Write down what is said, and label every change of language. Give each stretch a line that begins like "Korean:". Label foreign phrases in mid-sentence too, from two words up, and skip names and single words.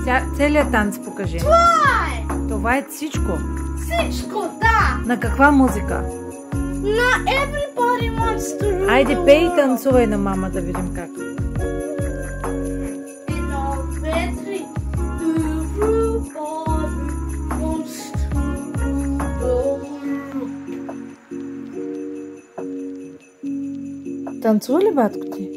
Bulgarian: Целият танц покажи. Това е всичко. Всичко, да. На каква музика? На Everybody Wants to Rule. Айде, пей и танцувай на мама да видим как. Едно, две, три.
English: Everybody wants to rule.
Bulgarian: Танцува ли батко ти?